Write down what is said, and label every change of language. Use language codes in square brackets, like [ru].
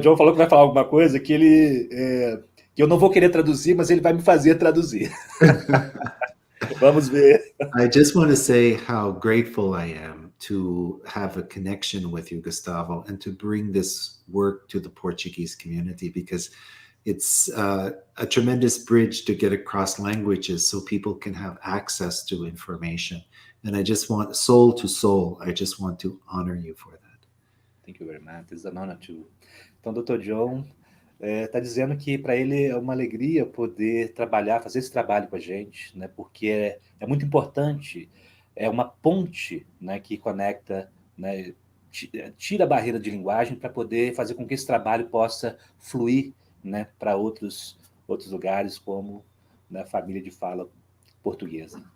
[pt] John falou que vai falar alguma coisa que que eu não vou querer traduzir, mas ele vai me fazer traduzir. Vamos ver. [en] I just want to say how grateful I am to have a connection with you, Gustavo, and to bring this work to the Portuguese community, because it's a tremendous bridge to get across languages so people can have access to information. And I just want, soul to soul, I just want to honor you for that. Thank you very much. It's an honor too. [pt] Então, Dr. John está dizendo que para ele é uma alegria poder fazer esse trabalho com a gente, né? Porque é muito importante, é uma ponte, né, que conecta, né, tira a barreira de linguagem para poder fazer com que esse trabalho possa fluir, né, para outros lugares, como na família de fala portuguesa.